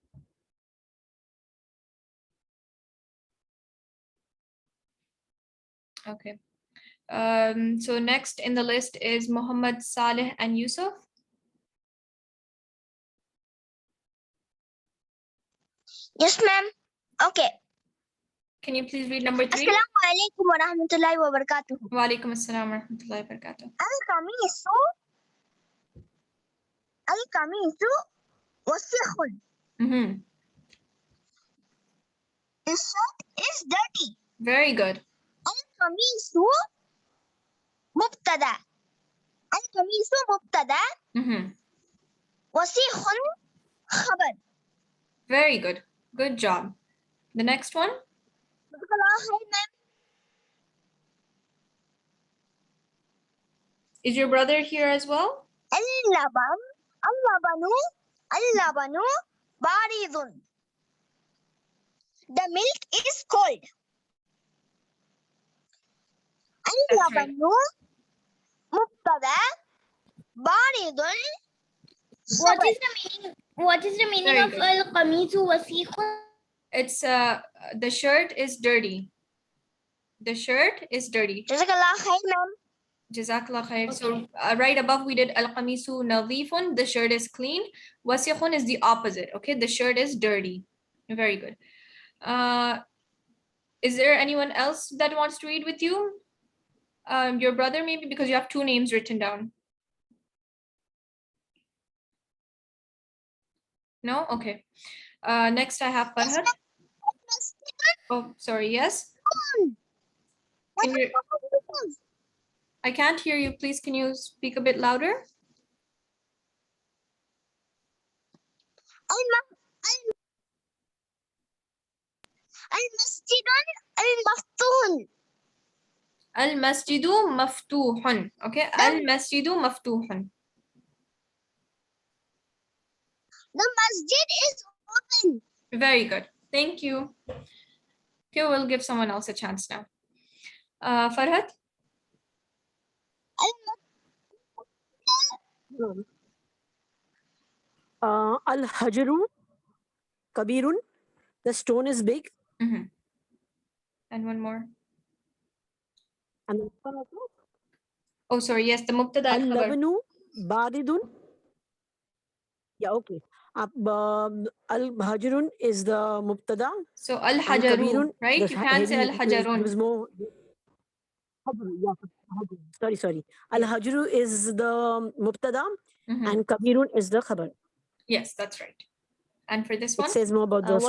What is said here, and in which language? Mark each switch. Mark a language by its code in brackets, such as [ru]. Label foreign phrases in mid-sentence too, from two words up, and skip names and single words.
[en] Okay. So next in the list is Muhammad, Saleh, and Yusuf. Yes, ma'am. Okay. Can you please read number 3? [ar] السلام عليكم ورحمة الله وبركاته. وعليكم السلام ورحمة الله وبركاته. القميص وسخ. [en] The shirt is dirty. Very good. [ar] القميص مبتدأ. القميص مبتدأ. وسخ خبر. [en] Very good. Good job. The next one. Is your brother here as well? [ar] اللبن بارد. [en] The milk is cold. [ar] اللبن مبتدأ بارد. [en] What is the meaning of [ar] القميص وسخ? [en] It's the shirt is dirty. The shirt is dirty. [ar] جزاك الله خير, ma'am. جزاك الله خير. [en] So right above we did [ar] القميص نظيف. [en] The shirt is clean. Wasikhun is the opposite. Okay, the shirt is dirty. Very good. Is there anyone else that wants to read with you? Your brother maybe, because you have 2 names written down. No? Okay. Next I have Farhad. Oh, sorry. Yes. I can't hear you. Please, can you speak a bit louder? [ar] المسجد المفتوح. المسجد مفتوح. Okay. المسجد مفتوح. [en] The masjid is open. Very good. Thank you. Okay, we'll give someone else a chance now. Farhad? [ar] الحجر كبير. [en] The stone is big. And one more. And oh, sorry. Yes, the Muktada. [ar] اللبن بارد. [en] Yeah, okay. Al-Hajarun is the Mubtada. So Al-Hajarun, right? You can't say Al-Hajarun. Sorry. Al-Hajaru is the Mubtada and Kabirun is the khabar. Yes, that's right. And for this one? It says more about the